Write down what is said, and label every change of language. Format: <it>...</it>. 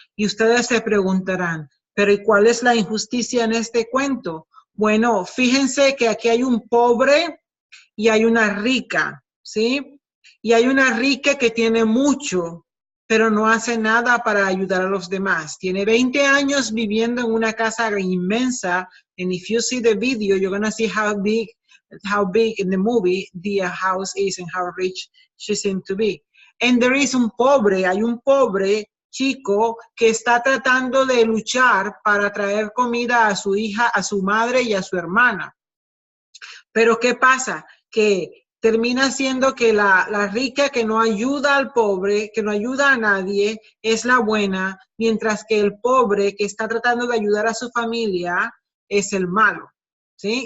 <es>Y ustedes se preguntarán, ¿pero y cuál es la injusticia en este cuento? Bueno, fíjense que aquí hay un pobre y hay una rica, ¿sí? Y hay una rica que tiene mucho, pero no hace nada para ayudar a los demás. Tiene 20 años viviendo en una casa inmensa,</es> <en>and if you see the video, you're going to see how big in the movie the house is and how rich she seems to be. And there is</en> <es>hay un pobre chico que está tratando de luchar para traer comida a su hija, a su madre y a su hermana. Pero ¿qué pasa? Que termina siendo que la rica que no ayuda al pobre, que no ayuda a nadie, es la buena, mientras que el pobre que está tratando de ayudar a su familia es el malo, ¿sí?</es>